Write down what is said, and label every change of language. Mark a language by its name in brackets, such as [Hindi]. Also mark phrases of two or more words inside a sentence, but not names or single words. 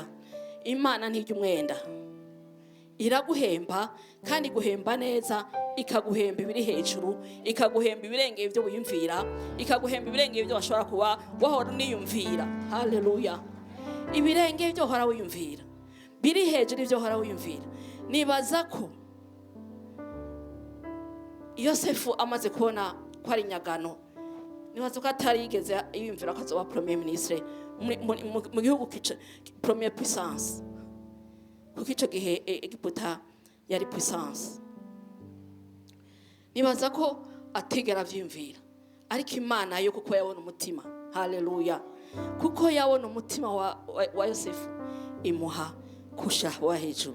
[Rundi] Imana ntijya umwenda, iraguhemba kandi guhemba neza, ikaguhemba ibiri hejuru, ikaguhemba ibirengeye ibyo wiyumvira, ikaguhemba ibirengeye ibyo washobora kuba wahora uniyumvira. Haleluya. Ibirengeye ibyo wahora wiyumvira, biri hejuru ibyo wahora wiyumvira. Nibaza ko Yosefu amaze kubona ko ari nyagano, nibaza ko atari yigeze yiyumvira ko azoba [French] premier ministre [Rundi] mu gihugu [French] premier puissance, [Rundi] kuko icyo gihe Egiputa yari puissance. Nibaza ko atigera avyumvira, ariko Imana yo kuko yabona umutima. Haleluya. Kuko yabona umutima wa Yosefu imuha kusha wa hejuru.